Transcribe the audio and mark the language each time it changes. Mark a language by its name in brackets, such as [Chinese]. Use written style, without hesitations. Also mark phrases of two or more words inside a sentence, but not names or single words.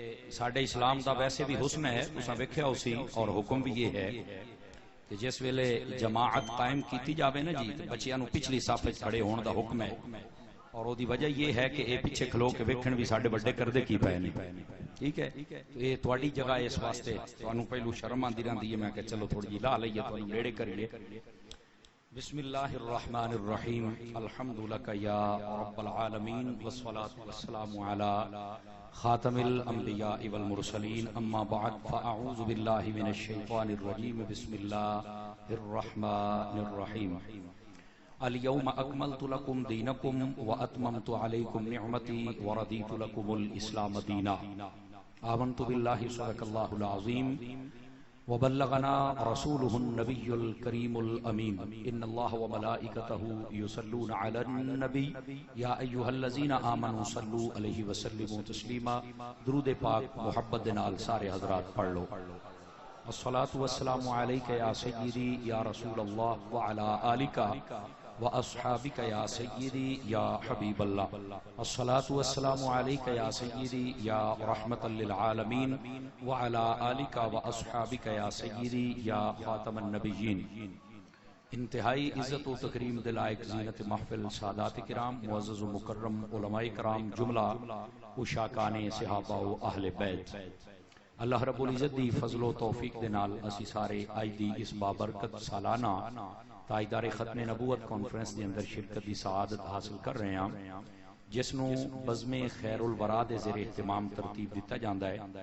[Punjabi] ساڈے اسلام دا ویسے بھی حسن ہے، تساں ویکھیا اسی، اور حکم بھی یہ ہے کہ جس ویلے جماعت قائم کیتی جاوے نا جی، تے بچیاں نو پچھلی صف وچ کھڑے ہون دا حکم ہے، اور وہ دی وجہ یہ ہے کہ اے پیچھے کھلو کے ویکھن بھی ساڈے بڑے کردے کی پئے نہیں، ٹھیک ہے؟ تو یہ تواڈی جگہ اس واسطے تانوں پہلو شرم آندی رہندی ہے، میں کہ چلو تھوڑی جی لا لئیے، تانوں نیڑے کریے۔ [Arabic] بسم اللہ الرحمن الرحیم، الحمد لک یا رب العالمین، والصلاة والسلام علی خاتم الانبیاء والمرسلین، اما بعد فاعوذ باللہ من الشیطان الرجیم، بسم اللہ الرحمن الرحیم۔ اليوم اکملت لکم دینکم واتممت علیکم نعمتی ورضیت لکم الاسلام دینا۔ آمنت باللہ صدق اللہ العظیم وبلغنا رسوله النبي الكريم الأمين إن الله وملائكته يصلون على النبي يا أيها الذين آمنوا صلوا عليه وسلموا تسليما۔ [Punjabi] درود پاک محبت نال سارے حضرات پڑھ لو۔ [Arabic] الصلاة والسلام عليك يا سيدي يا رسول الله وعلى آلك وأصحابك يا سيدي يا حبيب الله۔ الصلاة والسلام عليك يا سيدي يا رحمة للعالمين وعلى آلك وأصحابك يا سيدي يا خاتم النبيين۔ [Punjabi] انتہائی عزت و تکریم دلائق زینت محفل سادات کرام، معزز و مکرم علماء کرام، جملہ اشاکان صحابہ و اہل بیت، [Arabic] اللہ رب العزت [Punjabi] دی فضل و توفیق دے نال اسی سارے آج دی اس بابرکت سالانہ تاجدار ختم نبوت کانفرنس دے اندر شرکت دی سعادت حاصل کر رہے ہیں، جس نو بزم خیر الورا دے زیر اہتمام ترتیب دیتا جاندا ہے۔